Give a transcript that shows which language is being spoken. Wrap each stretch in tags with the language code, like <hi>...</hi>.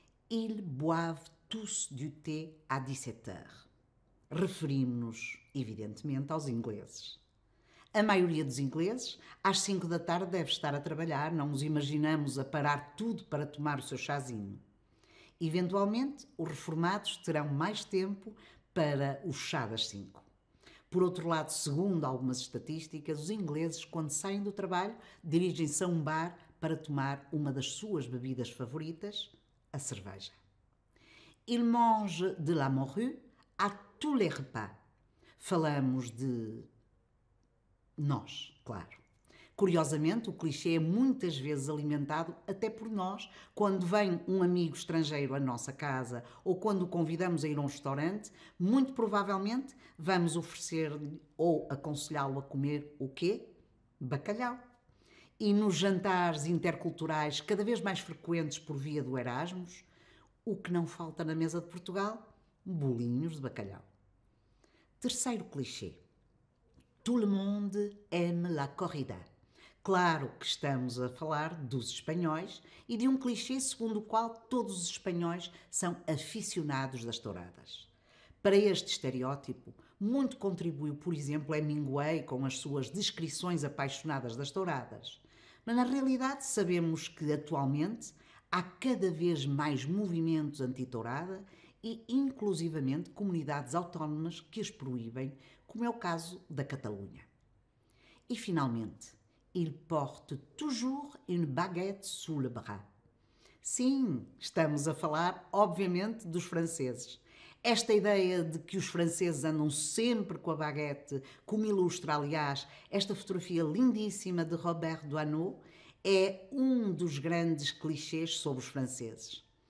<fr>Ils boivent tous du thé à 17 heures.</fr> <pt>Referimos-nos, evidentemente, aos ingleses. A maioria dos ingleses, às 5 da tarde, deve estar a trabalhar, não nos imaginamos a parar tudo para tomar o seu chazinho. Eventualmente, os reformados terão mais tempo para o chá das 5. Por outro lado, segundo algumas estatísticas, os ingleses, quando saem do trabalho, dirigem-se a um bar para tomar uma das suas bebidas favoritas, a cerveja.</pt> <fr>Il mange de la morue à tous les repas.</fr> <pt>Falamos de nós, claro. Curiosamente, o clichê é muitas vezes alimentado até por nós, quando vem um amigo estrangeiro à nossa casa ou quando o convidamos a ir a um restaurante, muito provavelmente vamos oferecer-lhe ou aconselhá-lo a comer o quê? Bacalhau. E nos jantares interculturais cada vez mais frequentes por via do Erasmus, o que não falta na mesa de Portugal? Bolinhos de bacalhau. Terceiro clichê.</pt> <fr>Tout le monde aime la corrida.</fr> <pt>Claro que estamos a falar dos espanhóis e de um clichê segundo o qual todos os espanhóis são aficionados das touradas. Para este estereótipo, muito contribuiu, por exemplo, Hemingway com as suas descrições apaixonadas das touradas. Mas na realidade sabemos que atualmente há cada vez mais movimentos anti-tourada e inclusivamente comunidades autónomas que as proíbem, como é o caso da Catalunha. E finalmente,</pt> <fr>il porte toujours une baguette sous le bras.</fr> <pt>Sim, estamos a falar, obviamente, dos franceses. Esta ideia de que os franceses andam sempre com a baguete, como ilustra, aliás, esta fotografia lindíssima de Robert Doisneau, é um dos grandes clichês sobre os franceses.</pt>